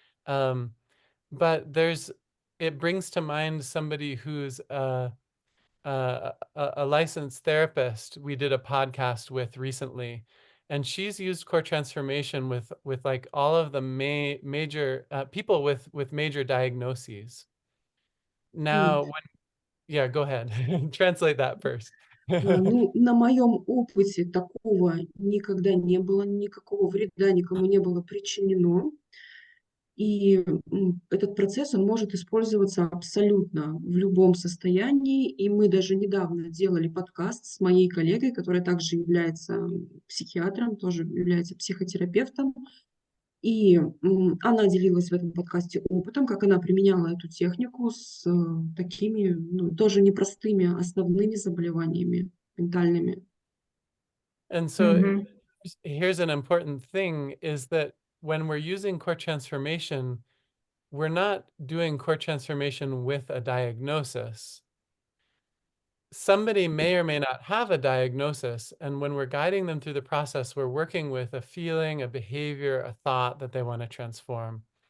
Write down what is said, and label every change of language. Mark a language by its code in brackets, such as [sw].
[en] But it brings to mind somebody who's a licensed therapist we did a podcast with recently, and she's used core transformation with like all of the major people with major diagnoses. Now, yeah, go ahead. Translate that first. [ru] На моем опыте такого никогда не было, никакого вреда никому не было причинено. И этот процесс, он может использоваться абсолютно в любом состоянии. И мы даже недавно делали подкаст с моей коллегой, которая также является психиатром, тоже является психотерапевтом. И она делилась в этом подкасте опытом, как она применяла эту технику с такими, тоже непростыми основными заболеваниями ментальными. [en] And so here's an important thing is that when we're using core transformation, we're not doing core transformation with a diagnosis. somebody may or may not have a diagnosis, and when we're guiding them through the process, we're working with a feeling, a behavior, a thought that they want to transform.